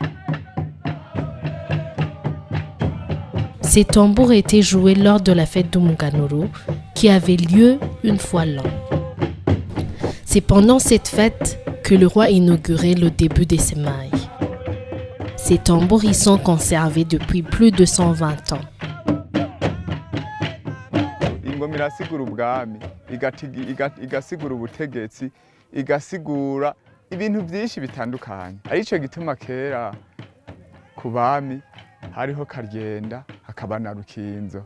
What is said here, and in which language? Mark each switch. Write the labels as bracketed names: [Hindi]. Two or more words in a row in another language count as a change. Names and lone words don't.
[French] Ces tambours étaient joués lors de la fête d'Umuganuro qui avait lieu une fois l'an. C'est pendant cette fête que le roi inaugurait le début des semailles. Ces tambours y sont conservés depuis plus de 120 ans. [Rundi] Ingoma irasigura ubwami, igasigura ubutegetsi, igasigura ibintu byinshi bitandukanye. Arico gituma kera ku bami hariho Karyenda hakaba na Rukinzo.